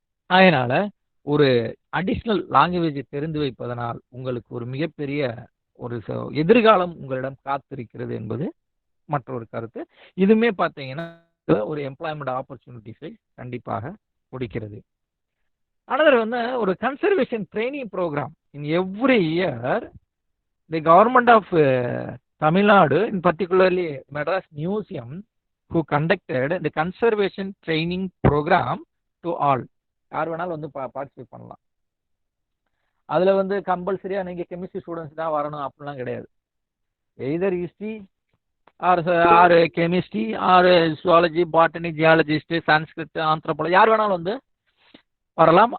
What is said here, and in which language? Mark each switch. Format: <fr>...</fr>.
<ta>அதனால் ஒரு அடிஷ்னல் லாங்குவேஜை தெரிந்து வைப்பதனால் உங்களுக்கு ஒரு மிகப்பெரிய ஒரு எதிர்காலம் உங்களிடம் காத்திருக்கிறது என்பது மற்றொரு கருத்து. இதுவுமே பார்த்தீங்கன்னா ஒரு எம்ப்ளாய்மெண்ட் ஆப்பர்ச்சுனிட்டிஸை கண்டிப்பாக கொடுக்கிறது.</ta> <en>Another one, ஒரு conservation training program in every year. The government of Tamil Nadu, in particularly Madras Museum, who conducted the conservation training program to all.</en> <ta>யார் வேணாலும் வந்து பார்ட்டிசிபேட் பண்ணலாம். அதில் வந்து கம்பல்சரியாக நீங்கள் கெமிஸ்ட்ரி ஸ்டூடெண்ட்ஸ் தான் வரணும் அப்படிலாம் கிடையாது. Either history R chemistry R zoology, botany, geologist, Sanskrit, anthropology யார் வேணாலும் வந்து வரலாம்.</ta>